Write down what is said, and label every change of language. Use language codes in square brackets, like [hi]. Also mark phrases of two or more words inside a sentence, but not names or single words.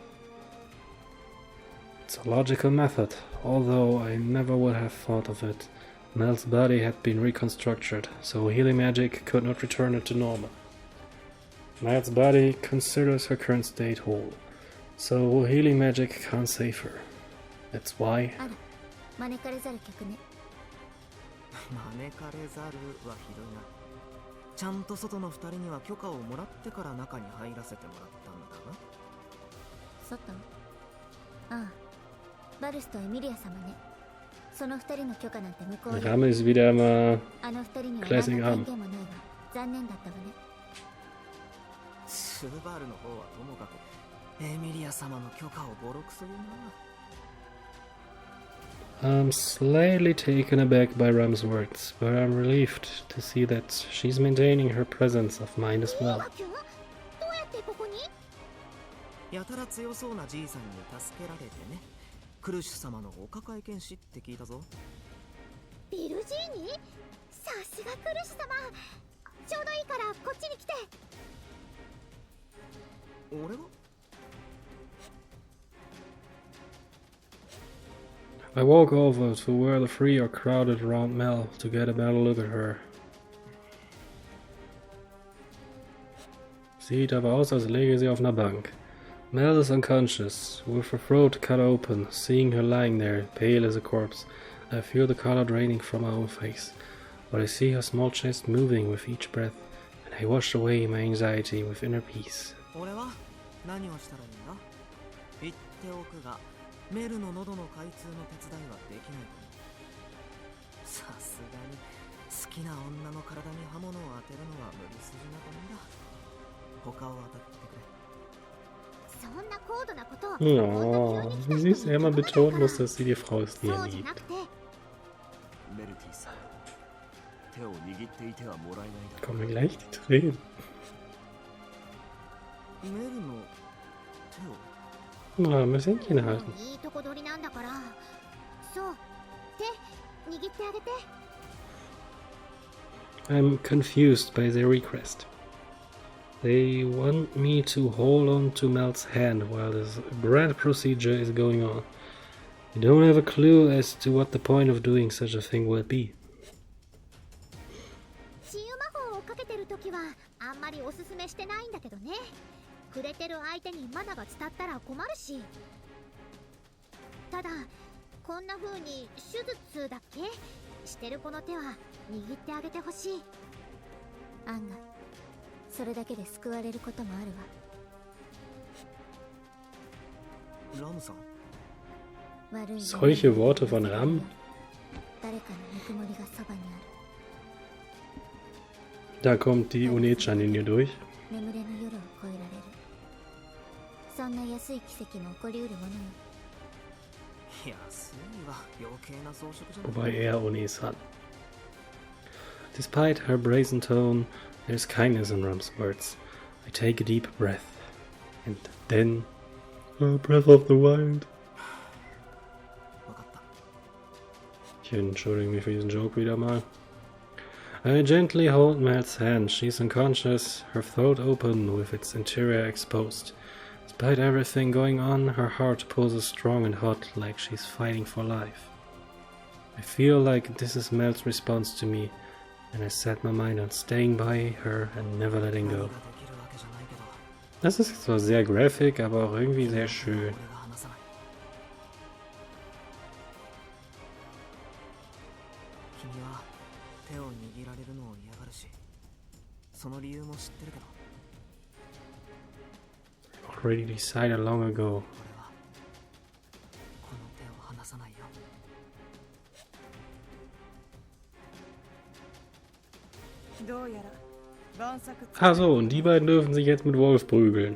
[en] It's a logical method, although I never would have thought of it. Mel's body had been reconstructed, so healing magic could not return it to normal. Mel's body considers her current state whole, so healing magic can't save her. That's why. [ja] 招かれざる客ね。招かれざるはひどいな。ちゃんと外の二人には許可をもらってから中に入らせてもらったんだな。外？ああ、バルスとエミリア様ね。その二人の許可なんて向こうに。 [de] Ramme ist wieder mal [ja] あの二人には [de] Classic [ja] 何の [de] Arm. [ja] 関係もないわ。残念だったわね。スバルの方はともかくエミリア様の許可をボロクソ言うな。 [en] I'm slightly taken aback by Ram's words, but I'm relieved to see that she's maintaining her presence of mind as well. [ja] どうやってここに？やたら強そうなじいさんに助けられてね。クルシュ様のお抱え剣士って聞いたぞ。ビルジーニ？さすがクルシュ様。ちょうどいいからこっちに来て。俺が [en] I walk over to where the three are crowded around Mel to get a better look at her. [de] Sieht aber aus, als läge sie auf einer Bank. [en] Mel is unconscious, with her throat cut open. Seeing her lying there, pale as a corpse, I feel the color draining from my own face. But I see her small chest moving with each breath, and I wash away my anxiety with inner peace. [ja] 俺は何をしたらいいんだ？言っておくが、メルの喉の開通の手伝いはできないと思う。さすがに好きな女の体に刃物を当てるのは無理筋なもんだ。他を当たってくれ。そんな高度なことを。 [de] Oh, wie sie es immer betonen muss, dass sie die Frau ist, die er [ja] そうじゃ [de] liebt. [ja] なくて。メルティさん、手を握っていてはもらえないだろう。 [de] Kommen mir gleich die Tränen. [ja] メルの手を [de] Na, ein bisschen halten. [ja] いいとこ取りなんだから。そう。手握ってあげて。 [en] I'm confused by their request. They want me to hold on to Mel's hand while this grand procedure is going on. I don't have a clue as to what the point of doing such a thing will be. [ja] 治癒魔法をかけてるときはあんまりおすすめしてないんだけどね。触れてる相手にマナが伝ったら困るし。ただこんな風に手術だっけしてる子の手は握ってあげてほしい。案外それだけで救われることもあるわ。ラムさん。悪い [de] Solche Worte von Ram? [ja] 誰かのぬくもりがそばにある。 [de] Da kommt die Onechan in ihr durch. [ja] 眠れぬ夜を越えられる。そんな安い奇跡も起こりうるものよ。安いわ。余計な装飾じゃない。 [de] Wobei er Ones hat. [en] Despite her brazen tone, there's kindness in Ram's words. I take a deep breath. And then... a breath of the wild. [ja] わかった。 [de] Ich entschuldige mich für diesen Joke wieder mal. [en] I gently hold Mel's hand. She's unconscious, her throat open with its interior exposed. Despite everything going on, her heart pulses strong and hot, like she's fighting for life. I feel like this is Mel's response to me, and I set my mind on staying by her and never letting go. [de] Das ist zwar sehr graphic, aber auch irgendwie sehr schön. [ja] 手を握られるのを嫌がるし、その理由も知ってるけど。 [en] Already decided long ago. [ja] 俺はこの手を離さないよ。どうやら晩作。 [de] Ah so, und die beiden dürfen sich jetzt mit Wolf prügeln.